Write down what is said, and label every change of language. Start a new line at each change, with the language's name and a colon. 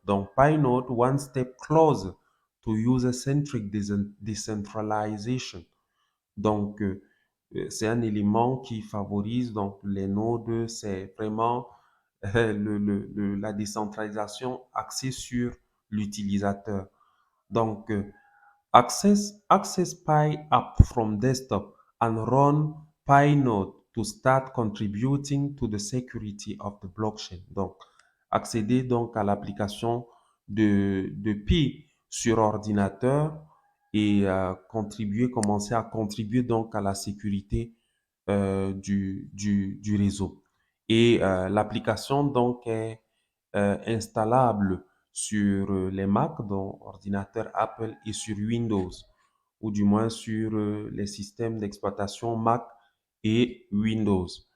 French: Donc
English: Pi Node, one step closer to user-centric decentralization.
French: Donc, c'est un élément qui favorise donc les nodes, c'est vraiment la décentralisation axée sur l'utilisateur.
English: Donc, access Pi app from desktop and run Pi node to start contributing to the security of the blockchain.
French: Donc, accéder donc à l'application de Pi sur ordinateur et commencer à contribuer donc à la sécurité du réseau. Et l'application donc est installable sur les Mac, donc ordinateur Apple, et sur Windows, ou du moins sur les systèmes d'exploitation Mac et Windows.